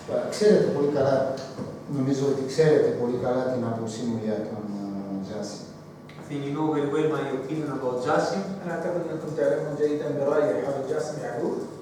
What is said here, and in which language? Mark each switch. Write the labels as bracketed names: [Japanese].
[Greek] Ξέρετε πολύ καλά, νομίζω ότι ξέρετε πολύ καλά την άποψή μου για τον Jassim. [English] I think you know very well my opinion about Jassim. [Arabic] أنا أعتقد أنكم تعلمون جيدا برأيي حول جاسم يعقوب.